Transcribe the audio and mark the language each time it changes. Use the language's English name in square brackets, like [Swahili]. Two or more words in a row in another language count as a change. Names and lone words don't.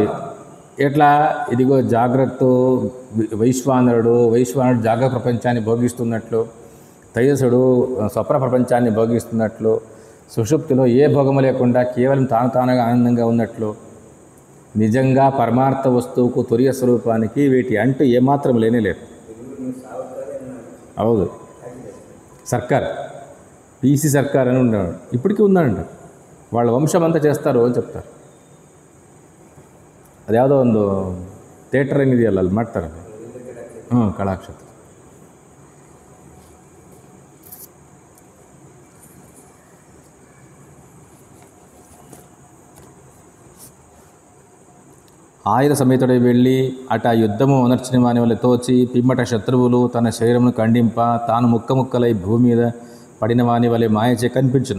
[Telugu] ఎట్లా, ఇదిగో జాగ్రత్త వైశ్వానరుడు జాగ్రత్త ప్రపంచాన్ని భోగిస్తున్నట్లు, తైజసుడు స్వప్న ప్రపంచాన్ని భోగిస్తున్నట్లు, సుషుప్తిలో ఏ భోగము లేకుండా కేవలం తానుగా ఆనందంగా ఉన్నట్లు, నిజంగా పరమార్థ వస్తువుకు తురియ స్వరూపానికి వీటి అంటూ ఏమాత్రం లేనే లేదు. అవును, సర్కార్ పీసీ సర్కార్ అని ఉన్నాడు, ఇప్పటికీ ఉన్నాడంట. వాళ్ళ వంశం అంతా చేస్తారు అని చెప్తారు. [Kannada] ಅದು ಯಾವುದೋ ಒಂದು ಥಿಯೇಟರ್ ಏನಿದೆಯಲ್ಲ ಅಲ್ಲಿ ಮಾಡ್ತಾರೆ. ಕಲಾಕ್ಷೇತ್ರ. [Telugu] ఆయుధ సమేతుడై వెళ్ళి అట యుద్ధము అనర్చిన వాని వల్ల తోచి పిమ్మట శత్రువులు తన శరీరమును ఖండింప తాను ముక్కముక్కలై భూమి మీద పడిన వాని వలె మాయచే కనిపించును.